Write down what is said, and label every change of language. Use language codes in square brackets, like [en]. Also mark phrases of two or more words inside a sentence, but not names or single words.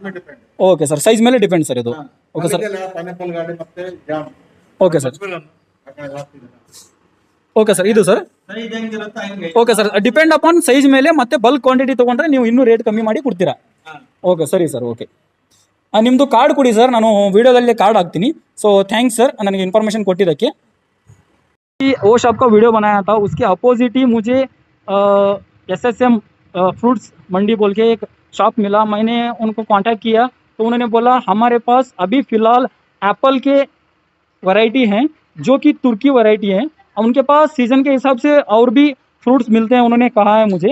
[en] okay sir, [kn] ಸೈಜ್ ಮೇಲೆ ಡಿಪೆಂಡ್ ಸರ್ ಇದು? [en] okay sir, okay sir, okay sir, [kn] ಇದು ಸರ್? [en] okay sir, depend upon size [kn] ಮೇಲೆ ಮತ್ತೆ [en] bulk quantity [kn] ತೊಗೊಂಡ್ರೆ ನೀವು ಇನ್ನೂ ರೇಟ್ ಕಮ್ಮಿ ಮಾಡಿ ಕೊಡ್ತೀರಾ? ಓಕೆ ಸರಿ ಸರ್, ಓಕೆ। ನಿಮ್ಮದು ಕಾರ್ಡ್ ಕೊಡಿ ಸರ್, ನಾನು ವಿಡಿಯೋದಲ್ಲಿ कार्ड ಹಾಕ್ತೀನಿ। [en] so thanks sir ನನಗೆ इन्फॉर्मेशन ಕೊಟ್ಟಿದ್ದಕ್ಕೆ। [hi] वो शॉप का वीडियो बनाया था उसके अपोजिट ही मुझे SSM फ्रूट्स मंडी बोल के एक शॉप मिला। मैंने उनको कांटेक्ट किया तो उन्होंने बोला हमारे पास अभी फ़िलहाल एप्पल के वैरायटी हैं जो कि तुर्की वैरायटी है, उनके पास सीज़न के हिसाब से और भी फ्रूट्स मिलते हैं उन्होंने कहा है मुझे।